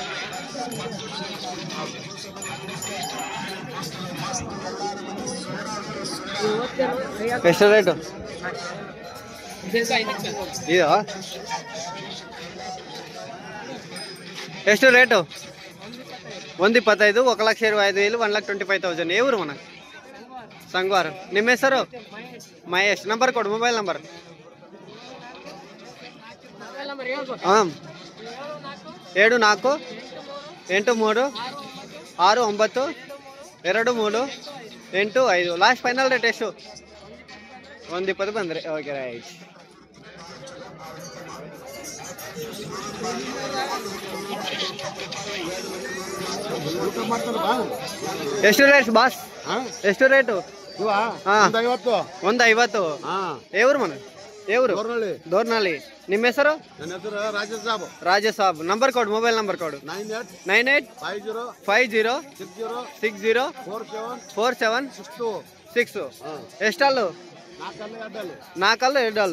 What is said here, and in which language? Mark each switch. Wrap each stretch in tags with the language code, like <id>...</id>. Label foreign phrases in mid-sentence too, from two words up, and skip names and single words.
<kn>ಎಷ್ಟು ರೇಟು ಇದು? ಎಷ್ಟು ರೇಟು? 125. 1,25,000. 1,25,000.</kn> <te>ఎవరు మన సంగవారు?</te> <kn>ನಿಮ್ಮ ಹೆಸರು? ಮಹೇಶ್. ನಂಬರ್ ಕೊಡು,</kn> <en>mobile number.</en> <kn>ಹಾಂ, 7483692385.</kn> <en>last final rate</en> <kn>ಎಷ್ಟು? 120 ಬಂದರೆ</kn> <en>OK, right.</en> <kn>ಎಷ್ಟು</kn> <en>rate boss?</en> <kn>ಎಷ್ಟು ರೇಟು? 150.</kn> <te>ఎవరు మన? ఎవరు?</te> <kn>ದೋರ್ನಳ್ಳಿ. ನಿಮ್ಮ ಹೆಸರು? ರಾಜೇಶ್ ಸಾಬ್. ನಂಬರ್ ಕೊಡು,</kn> <en>mobile number</en> <kn>ಕೊಡು. 985060474762. ಎಷ್ಟಲ್ಲು? 4 2.</kn>